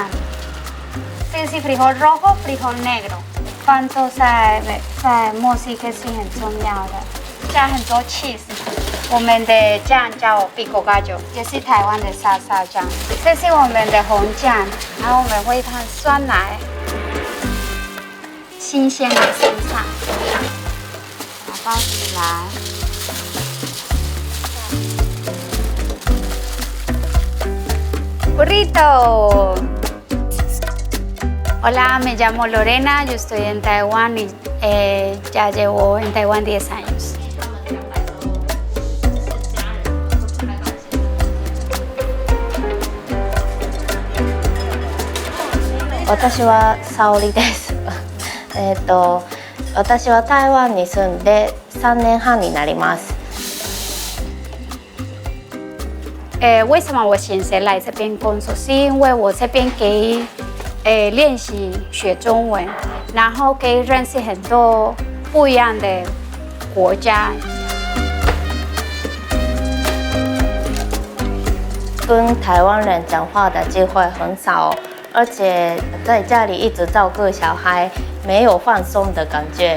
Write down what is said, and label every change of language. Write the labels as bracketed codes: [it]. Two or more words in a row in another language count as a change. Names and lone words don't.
[zh] 这个是 [es] frijol rojo, frijol negro， [zh] 放做在墨西哥是很重要的，加很多 cheese。我们的酱叫 [es] pico gallo， [zh] 也是台湾的沙沙酱。这是我们的红酱，然后我们会放酸奶，新鲜的生菜，包起来。Burrito. [es] Hola, me llamo Lorena, yo estoy en Taiwán y ya llevo en Taiwán 10 años. [ja] Watashi wa Saori desu. 私は台湾に住んで3年半になります。 [zh] 为什么我选择来这边工作？是因为我这边可以练习学中文，然后可以认识很多不一样的国家。跟台湾人讲话的机会很少，而且在家里一直照顾小孩，没有放松的感觉。